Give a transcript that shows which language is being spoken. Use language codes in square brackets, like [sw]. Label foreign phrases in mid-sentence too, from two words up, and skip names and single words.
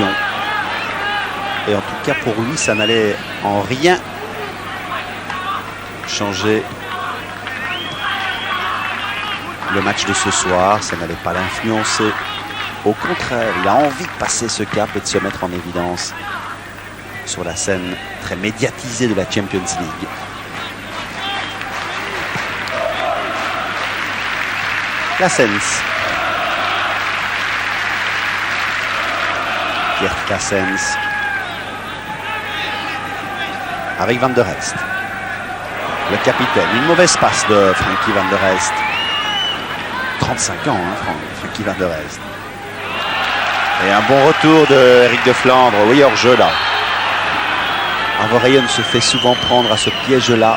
[fr] Et en tout cas, pour lui, ça n'allait en rien changer le match de ce soir. Ça n'allait pas l'influencer. Au contraire, il a envie de passer ce cap et de se mettre en évidence sur la scène très médiatisée de la Champions League. Claessens. Geert Claessens. Avec Van der Elst. Le capitaine. Une mauvaise passe de Frankie Van der Elst. 35 ans, hein, Frankie Van der Elst. Et un bon retour de Eric de Flandre. Oui, hors jeu là. Verheyen se fait souvent prendre à ce piège-là.